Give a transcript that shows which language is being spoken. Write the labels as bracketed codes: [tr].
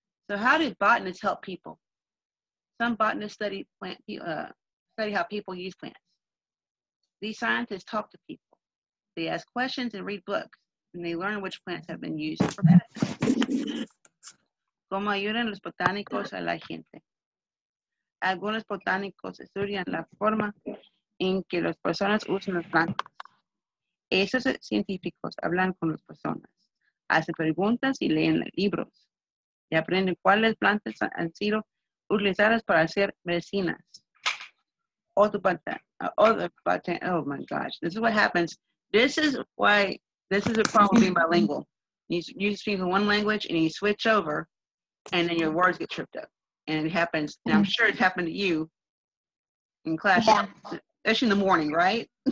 [en] So how do botanists help people? Some botanists study how people use plants. These scientists talk to people. They ask questions and read books, and they learn which plants have been used for medicine. [es] ¿Cómo ayudan los botánicos a la gente? Algunos botánicos estudian la forma en que las personas usan las plantas. Esos científicos hablan con las personas, hacen preguntas y leen libros, y aprenden cuáles plantas han sido utilizadas para hacer medicinas. [en] Oh my gosh, this is what happens. This is a problem being bilingual. You speak in one language and you switch over, and then your words get tripped up. And it happens, and I'm sure it's happened to you in class, especially in the morning, right?